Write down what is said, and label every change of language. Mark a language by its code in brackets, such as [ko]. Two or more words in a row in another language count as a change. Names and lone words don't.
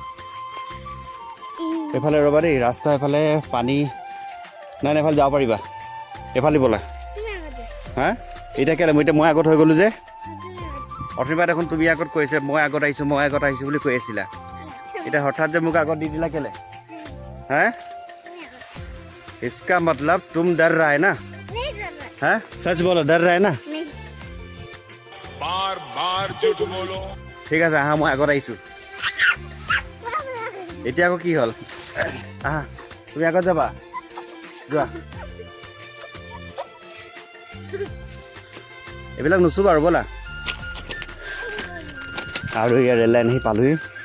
[as] এইফালে ৰ'বা দেই, ৰাস্তা এফালে পানী নাই নাই, এইফালে যাব পাৰিবা। এইফালে ব'লা। হা এতিয়া কেলৈ মই আগত হৈ গ'লোঁ যে? অথনিবাৰ দেখোন তুমি আগত কৈছে মই আগত আহিছোঁ বুলি কৈ আছিলা। এতিয়া হঠাৎ যে মোক আগত দি দিলা কেলে? [hi] হা इसका मतलब तुम डर रहा है ना? हाँ सच बोलो, डर रहा है ना? बार बार झूठ बोलो। [as] ঠিক আছে আহা, মই আগত আহিছোঁ। এতিয়া আকৌ কি হ'ল? আহা, তুমি আগত যাবা, যোৱা। এইবিলাক নুচুবা আৰু ব'লা। আৰু ইয়াৰ ৰেল লাইন আহি পালোহি।